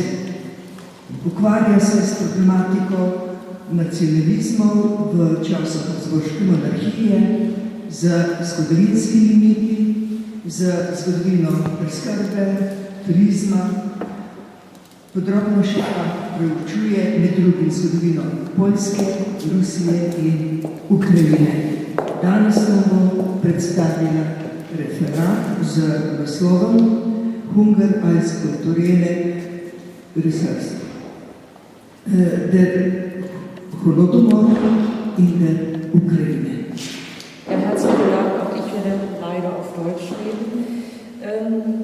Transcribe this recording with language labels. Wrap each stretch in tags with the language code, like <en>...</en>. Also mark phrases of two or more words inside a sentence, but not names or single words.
<sl>Ukvarja se s problematiko nacionalizmov v času Habsburške monarhije, z zgodovinskimi miti, z zgodovino preskrbe, turizma. Podrobno še pa preučuje med drugim zgodovino Poljske, Rusije in Ukrajine. Danes nam bo predstavila referat z naslovom Hunger als kulturelle Ressource. Der Holodomor in der Ukraine.</sl> <de>Ja, herzlichen Dank. Auch ich werde leider auf Deutsch reden.</de>